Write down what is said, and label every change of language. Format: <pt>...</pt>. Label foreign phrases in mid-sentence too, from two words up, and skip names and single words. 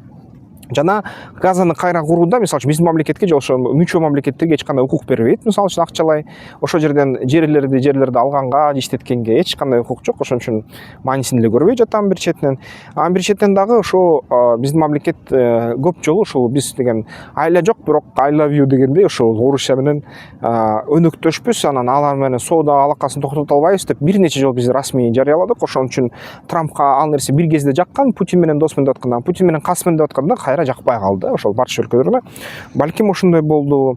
<ky>Жана Газаны кайра курууда мисалы үчүн биздин мамлекетке же ошо мүчө мамлекеттерге эч кандай укук бербейт. Мисалы үчүн акчалай ошол жерден жерлерди алганга, иштеткенге эч кандай укук жок. Ошон үчүн маанисин эле көрбөй жатам бир четинен. Анан бир четинен дагы ошо биздин мамлекет көп жолу ошол биз деген айла жок, бирок</ky> <en>I love you</en> <ky>дегендей ошол Орусия менен өнөктөшпүз, анан алар менен соода алакасын токтото албайбыз деп бир нече жолу биз расмий жарыяладык. Ошон үчүн Трампка ал нерсе бир кезде жаккан, Путин менен досмун деп атканда, Путин менен касмын деп атканда кайра жакпай калды ошол барча өлкөлөрдө. Балким ошондой болду.</ky>